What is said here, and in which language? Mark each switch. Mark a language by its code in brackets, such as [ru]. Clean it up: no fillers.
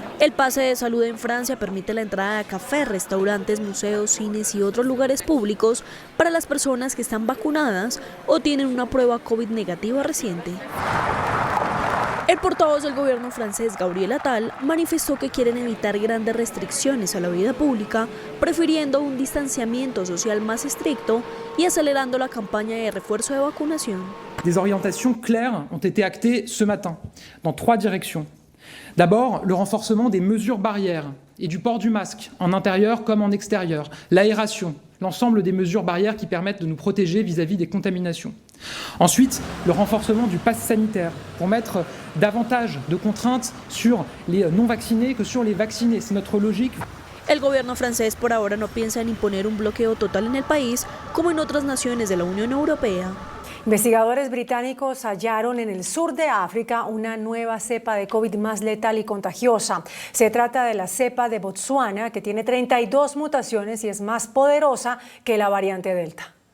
[es] El pase de salud en Francia permite la entrada a cafés, restaurantes, museos, cines y otros lugares públicos para las personas que están vacunadas o tienen una prueba COVID negativa reciente. El portavoz del gobierno francés, Gabriel Attal, manifestó que quieren evitar grandes restricciones a la vida pública, prefiriendo un distanciamiento social más estricto y acelerando la campaña de refuerzo de vacunación. [fr] Des orientations claires ont été actées ce matin dans 3 directions. D'abord, le renforcement des mesures barrières et du port du masque en intérieur comme en extérieur, l'aération, l'ensemble des mesures barrières qui permettent de nous protéger vis-à-vis des contaminations. Ensuite, le renforcement du pass sanitaire pour mettre davantage de contraintes sur les non-vaccinés que sur les vaccinés. C'est notre logique. [es] El gobierno francés por ahora no piensa en imponer un bloqueo total en el país, como en otras naciones de la Unión Europea. Investigadores británicos hallaron en el sur de África una nueva cepa de COVID más letal y contagiosa. Se trata de la cepa de Botsuana, que tiene 32 mutaciones y es más poderosa que la variante Delta.